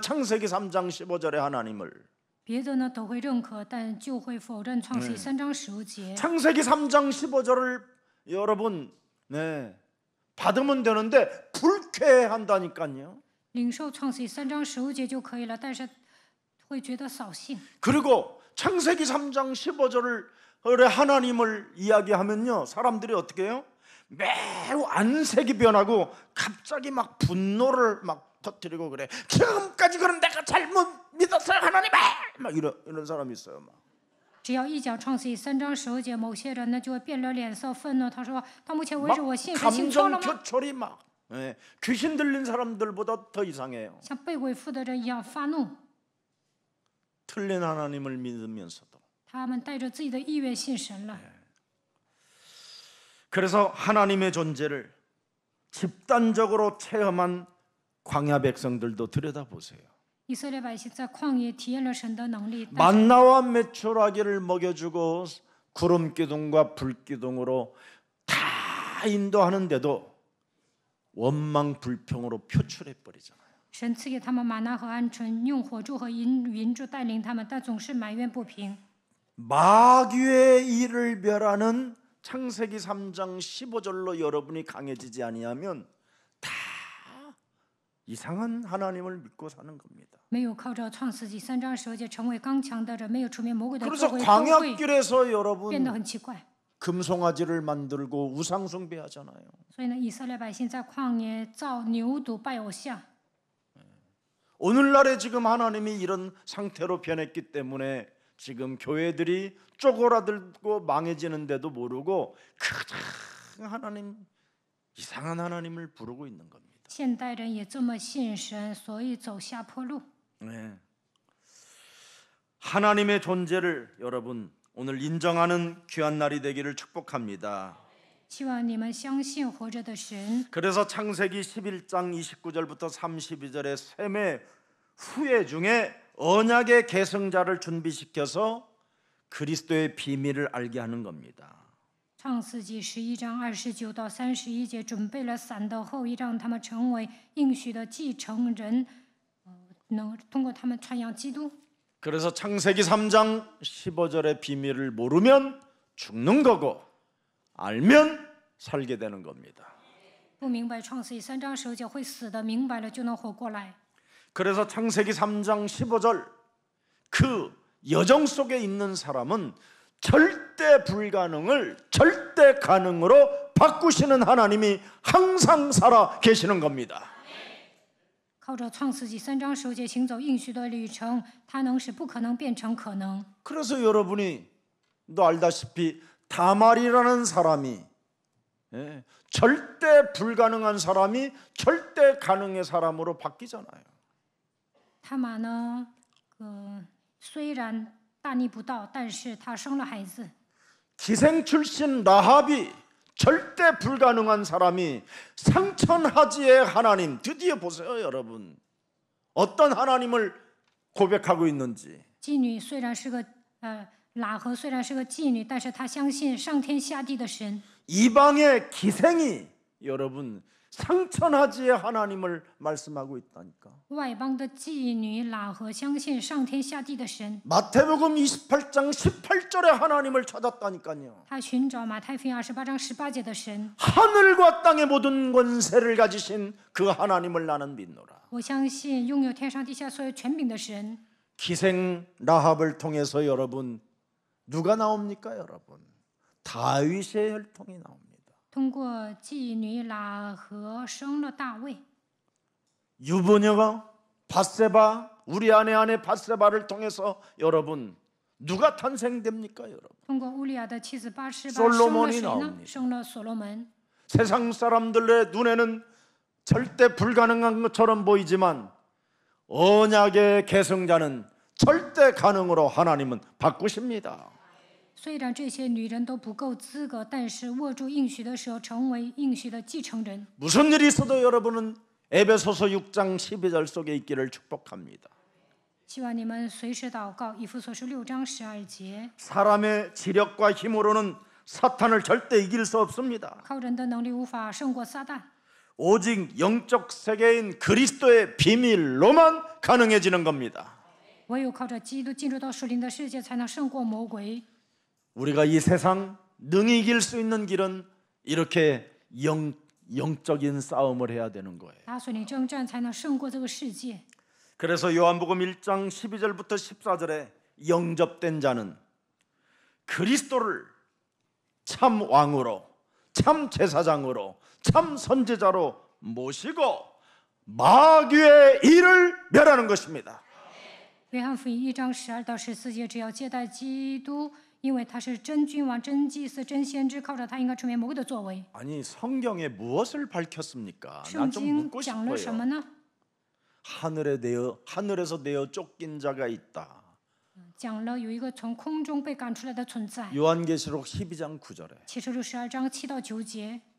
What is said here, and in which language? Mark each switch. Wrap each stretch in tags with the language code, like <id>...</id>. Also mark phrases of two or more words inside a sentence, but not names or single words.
<ko>창세기 3장 15절의 하나님을.</ko> <zh>别的呢都会认可，但就会否认创世纪3章15节。</zh> <ko>창세기 3장 15절을 여러분 받으면 되는데 불쾌한다니까요.</ko> <zh>领受创世纪3章15节就可以了，但是会觉得扫兴。</zh> <ko>그리고 창세기 3장 15절을 하나님을 이야기하면요 사람들이 어떻게 해요? 매우 안색이 변하고 갑자기 막 분노를 막 터뜨리고 그래. 지금까지 그럼 내가 잘못 믿었어요 하나님을 막 이런 사람이 있어요. 막.</ko> <zh>只要一讲创世纪3章15节，某些人呢就会变了脸色，愤怒。他说：“到目前为止，我信神信错</zh> <ko>감정</ko> <zh>了吗？</zh> <ko>표출이 막 귀신 들린 사람들보다 더 이상해요.</ko> <zh>像被鬼附的人一样发怒。</zh> <ko>틀린 하나님을 믿으면서도.</ko> <zh>他们带着自己的意愿信神了。</zh> <ko>그래서 하나님의 존재를 집단적으로 체험한 광야 백성들도 들여다보세요.</ko> <zh>以色列百姓在旷野体验了神的能力，</zh> <ko>만나와 메추라기를 먹여주고 구름 기둥과 불 기둥으로 다 인도하는데도 원망 불평으로 표출해 버리잖아요.</ko> <zh>神赐给他们玛纳和鹌鹑，用火柱和云柱带领他们，但总是埋怨不平。</zh> <ko>마귀의 일을 멸하는 창세기 3장 15절로 여러분이 강해지지 아니하면 다 이상한 하나님을 믿고 사는 겁니다.</ko> <zh>没有靠着创世纪3章15节成为刚强的人，没有出面魔鬼的作</zh> <ko>그래서</ko> <zh>为，都会</zh> <ko>광야길에서</ko> <zh>变得</zh> <ko>여러분</ko> <zh>很奇怪。</zh> <ko>금송아지를 만들고 우상숭배하잖아요.</ko> <zh>所以呢，以色列百姓在旷野造牛犊拜偶像。</zh> <ko>오늘날에 지금 하나님이 이런 상태로 변했기 때문에 지금 교회들이 쪼그라들고 망해지는데도 모르고 가장 하나님 이상한 하나님을 부르고 있는 겁니다.</ko> <zh>现代人也这么信神，所以走下坡路。</zh> <ko>네. 하나님의 존재를 여러분 오늘 인정하는 귀한 날이 되기를 축복합니다.</ko> <zh>希望你们相信活着的神。</zh> <ko>그래서 창세기 11장 29절부터 32절의 셈의 후예 중에 언약의 계승자를 준비시켜서 그리스도의 비밀을 알게 하는 겁니다.</ko> <zh>创世纪11章29到31节准备了伞的后裔，让他们成为应许的继承人，能通过他们传扬基督。</zh> <ko>그래서 창세기 3장 15절의 비밀을 모르면 죽는 거고 알면 살게 되는 겁니다.</ko> <zh>不明白创世纪3章15节会死的，明白了就能活过来。</zh> <ko>그래서 창세기 3장 15절 그 여정 속에 있는 사람은 절대 불가능을 절대 가능으로 바꾸시는 하나님이 항상 살아 계시는 겁니다.</ko> <zh>靠着创世纪3章15节行走应许的旅程，它能使不可能变成可能。</zh> <ko>그래서 여러분이 너 알다시피 다말이라는 사람이 절대 불가능한 사람이 절대 가능의 사람으로 바뀌잖아요.</ko> <zh>他玛呢，虽然大逆不道，但是他生了孩子。</zh> <ko>기생 출신 라합이 절대 불가능한 사람이 상천하지의 하나님 드디어 보세요 여러분 어떤 하나님을 고백하고 있는지</ko> <zh>妓女虽然是个喇合虽然是个妓女，但是她相信上天下地的神。</zh> <ko>이방의 기생이 여러분 상천하지의 하나님을 말씀하고 있다니까</ko> <zh>外邦的妓女喇合相信上天下地的神。</zh> <ko>마태복음 28장 18절에 하나님을 찾았다니까요</ko> <zh>他寻找马太福音28章18节的神。</zh> <ko>하늘과 땅의 모든 권세를 가지신 그 하나님을 나는 믿노라</ko> <zh>我相信拥有天上地下所有权柄的神。</zh> <ko>기생 라합을 통해서 여러분 누가 나옵니까 여러분 다윗의 혈통이 나옵니다</ko> <zh>通过妓女喇合生了大卫。</zh> <ko>유부녀가 밧세바 우리 아내 밧세바를 통해서 여러분 누가 탄생됩니까 여러분</ko> <zh>通过乌利亚的妻子巴示巴</zh> <ko>솔로몬이</ko> <zh>生了谁呢？</zh> <ko>나옵니다</ko> <zh>生了所罗门。</zh> <ko>세상 사람들의 눈에는 절대 불가능한 것처럼 보이지만 언약의 계승자는 절대 가능으로 하나님은 바꾸십니다</ko> <zh>虽然这些女人都不够资格，但是握住应许的时候，成为应许的继承人。</zh> <ko>무슨 일이 있어도 여러분은 에베소서 6장 12절 속에 있기를 축복합니다</ko> <zh>希望你们随时祷告。以弗所书6章12节，</zh> <ko>사람의 지력과 힘으로는 사탄을 절대 이길 수 없습니다</ko> <zh>靠人的能力无法胜过撒旦，</zh> <ko>오직 영적 세계인 그리스도의 비밀로만 가능해지는 겁니다</ko> <zh>唯有靠着基督进入到属灵的世界，才能胜过魔鬼。</zh> <ko>우리가 이 세상 능히 이길 수 있는 길은 이렇게 영적인 싸움을 해야 되는 거예요</ko> <zh>打属灵征战，才能胜过这个世界。</zh> <ko>그래서 요한복음 1장 12절부터 14절에 영접된 자는 그리스도를 참 왕으로 참 제사장으로 참 선지자로 모시고 마귀의 일을 멸하는 것입니다</ko> <zh>约翰福音1章12到14节，只要接待基督，因为他是真君王、真祭司、真先知，靠着他应该出面魔鬼的作为。</zh> <ko>아니 성경에 무엇을 밝혔습니까?</ko> <zh>圣</zh> <ko>난 좀</ko> <zh>经</zh> <ko>묻고</ko> <zh>讲了什么</zh> <ko>싶어요</ko> <zh>呢？</zh> <ko>하늘에서 내어 쫓긴 자가 있다</ko> <zh>讲了有一个从空中被赶出来的存在。</zh> <ko>요한계시록 12장 9절에</ko> <zh>启示录12章7到9节，</zh>